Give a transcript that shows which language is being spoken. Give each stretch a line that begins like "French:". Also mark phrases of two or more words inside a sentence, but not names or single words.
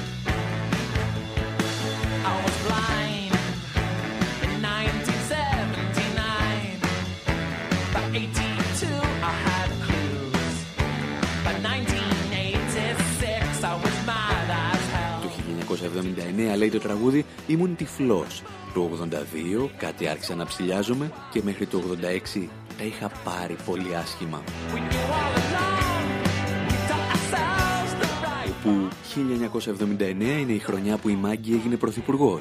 English: I was blind in 1979. By 82 I had clues. By 1986 I was mad as hell.
Greek: Το 1979, λέει το τραγούδι, ήμουν τυφλός. Το 82 κάτι άρχισα να ψηλιάζομαι και μέχρι το 86 τα είχα πάρει πολύ άσχημα. Όπου 1979 είναι η χρονιά που η Μάγκη έγινε πρωθυπουργός.